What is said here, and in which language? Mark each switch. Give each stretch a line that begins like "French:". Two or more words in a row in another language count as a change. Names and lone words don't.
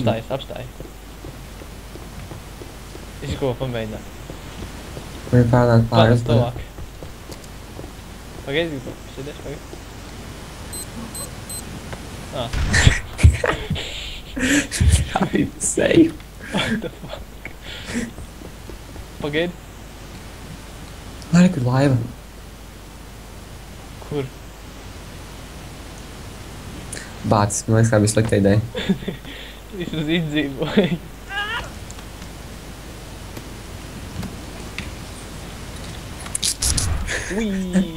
Latvian: Apstājas. Es ko pamēģināt. Man pārnāk pāris. Tuvāk. Pagaidi, sēdēs, pagaidi. Tā bija seju.
English: What the fuck?
Latvian: Pagaidi. Lai, kur laiva. Kur? Bācis, man liekas, tā bija slikta ideja. Vismaz izdzīvoju. Ui!